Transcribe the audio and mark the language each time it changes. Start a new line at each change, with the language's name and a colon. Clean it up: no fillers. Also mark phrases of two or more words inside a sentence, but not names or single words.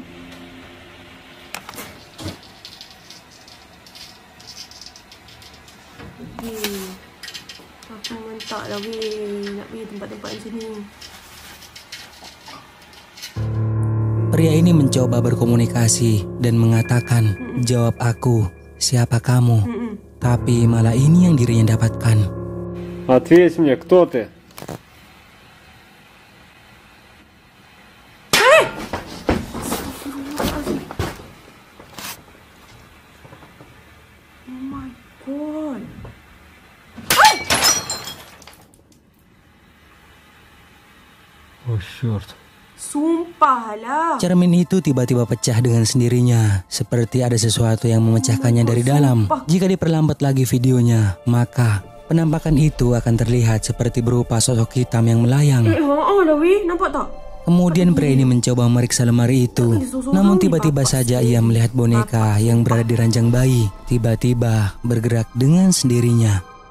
Malay: Aku mentak lah weh. Nak pergi tempat-tempat di sini.
Indonesian: Pria ini mencoba berkomunikasi dan mengatakan, "Jawab aku, siapa kamu?" Tapi malah ini yang dirinya dapatkan.
Russian: Ответь мне, кто ты?
English: Oh my god.
Russian: О, черт.
Malay: Sumpah lah.
Indonesian: Cermin itu tiba-tiba pecah dengan sendirinya, seperti ada sesuatu yang memecahkannya dari dalam. Jika diperlambat lagi videonya, maka penampakan itu akan terlihat seperti berupa sosok hitam yang melayang.
Malay: Lah weh, nampak tak?
Indonesian: Kemudian pria ini mencoba memeriksa lemari itu. Namun tiba-tiba saja ia melihat boneka yang berada di ranjang bayi tiba-tiba bergerak dengan sendirinya.